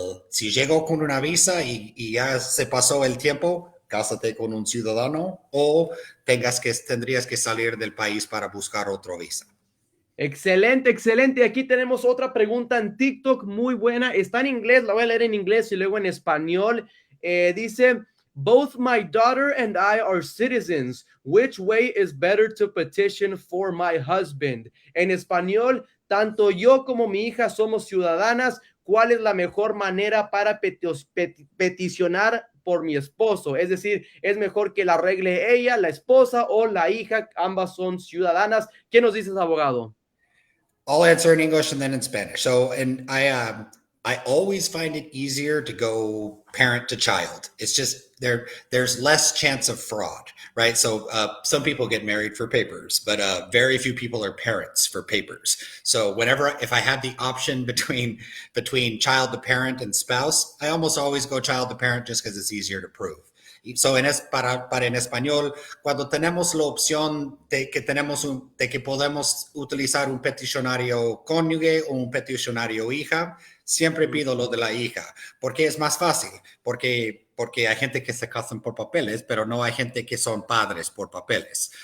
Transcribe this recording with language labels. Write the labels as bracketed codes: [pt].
[es] Si llegó con una visa y ya se pasó el tiempo, cásate con un ciudadano o tendrías que salir del país para buscar otro visa. Excelente, excelente. Aquí tenemos otra pregunta en TikTok muy buena. Está en inglés, la voy a leer en inglés y luego en español. Dice... [en] Both my daughter and I are citizens. Which way is better to petition for my husband? [es] En español, tanto yo como mi hija somos ciudadanas. cuál es la mejor manera para peticionar por mi esposo. Es decir, es mejor que la arregle ella, la esposa o la hija, ambas son ciudadanas. ¿Qué nos dices, abogado? [en] I'll answer in English and then in Spanish. So, and I always find it easier to go parent to child. It's just there's less chance of fraud, right? So some people get married for papers, but very few people are parents for papers. So if I have the option between child to parent and spouse, I almost always go child to parent just because it's easier to prove. [es] So para en español, cuando tenemos la opción de que podemos utilizar un peticionario cónyuge o un peticionario hija, siempre pido lo de la hija, porque es más fácil, porque hay gente que se casan por papeles, pero no hay gente que son padres por papeles.